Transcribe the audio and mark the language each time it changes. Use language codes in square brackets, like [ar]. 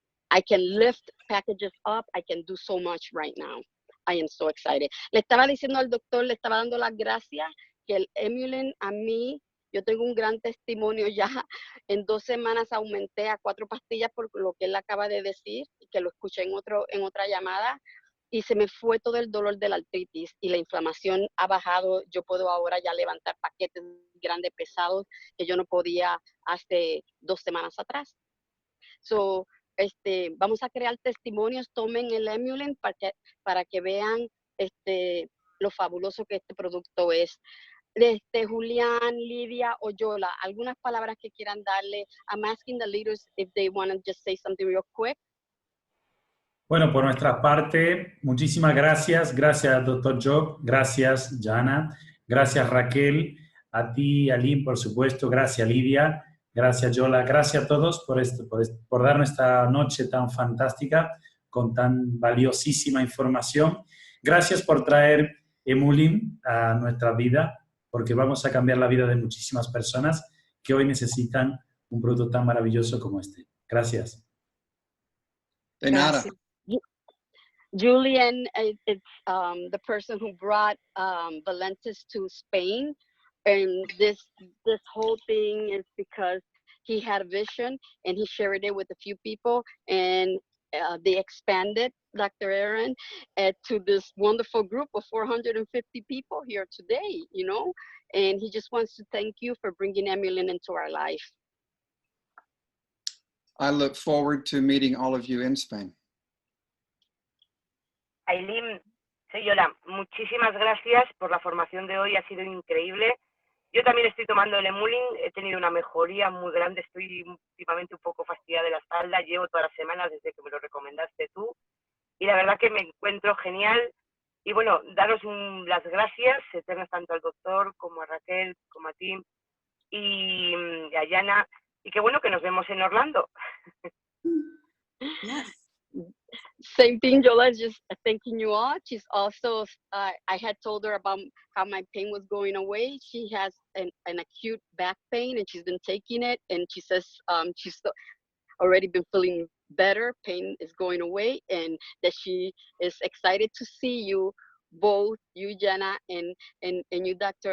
[en] I can lift packages up. I can do so much right now. I am so excited. [es] Le estaba diciendo al doctor, le estaba dando las gracias que el Emulin a mí, yo tengo un gran testimonio ya. En 2 semanas aumenté a 4 pastillas por lo que él acaba de decir, que lo escuché en otra llamada, y se me fue todo el dolor de la artritis y la inflamación ha bajado. Yo puedo ahora ya levantar paquetes grandes, pesados, que yo no podía hace 2 semanas atrás. So, vamos a crear testimonios, tomen el Emulin para que vean lo fabuloso que este producto es. Julián, Lidia o Yola, algunas palabras que quieran darle. [en] I'm asking the leaders if they want to just say something real quick. [es] Bueno, por nuestra parte, muchísimas gracias. Gracias, Dr. Job. Gracias, Jana. Gracias, Raquel. A ti, Aline, por supuesto. Gracias, Lidia. Gracias, Yola. Gracias a todos por darnos esta noche tan fantástica con tan valiosísima información. Gracias por traer Emulin a nuestra vida, porque vamos a cambiar la vida de muchísimas personas que hoy necesitan un producto tan maravilloso como este. Gracias. De nada. [en] Julian is the person who brought Valentus to Spain, and this whole thing is because he had a vision and he shared it with a few people, and they expanded, Dr. Aaron, to this wonderful group of 450 people here today, you know, and he just wants to thank you for bringing Emulin into our life. I look forward to meeting all of you in Spain. [es] Aileen, soy Yola. Muchísimas gracias por la formación de hoy, ha sido increíble. Yo también estoy tomando el Emulin, he tenido una mejoría muy grande, estoy últimamente un poco fastidiada de la espalda, llevo todas las semanas desde que me lo recomendaste tú, y la verdad que me encuentro genial. Y bueno, daros las gracias eternas tanto al doctor como a Raquel, como a ti y a Yana, y qué bueno que nos vemos en Orlando. [en] Yes. Same thing, Yola, just thanking you all. She's also, I had told her about how my pain was going away. She has an acute back pain and she's been taking it, and she says she's already been feeling better, pain is going away, and that she is excited to see you both, you, Jana, and you, Dr.